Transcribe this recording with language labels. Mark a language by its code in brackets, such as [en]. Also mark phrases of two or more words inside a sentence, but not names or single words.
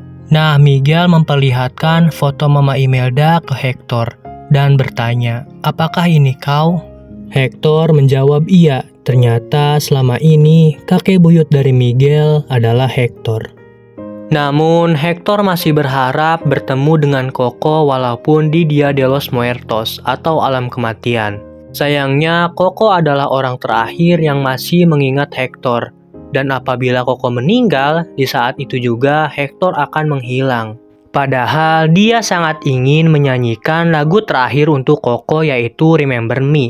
[id] Nah, Miguel memperlihatkan foto Mama Imelda ke Hector dan bertanya, "Apakah ini kau?" Hector menjawab iya. Ternyata selama ini kakek buyut dari Miguel adalah Hector. Namun Hector masih berharap bertemu dengan Coco walaupun di Dia de los Muertos atau alam kematian. Sayangnya Coco adalah orang terakhir yang masih mengingat Hector. Dan apabila Coco meninggal, di saat itu juga Hector akan menghilang. Padahal dia sangat ingin menyanyikan lagu terakhir untuk Coco yaitu Remember Me.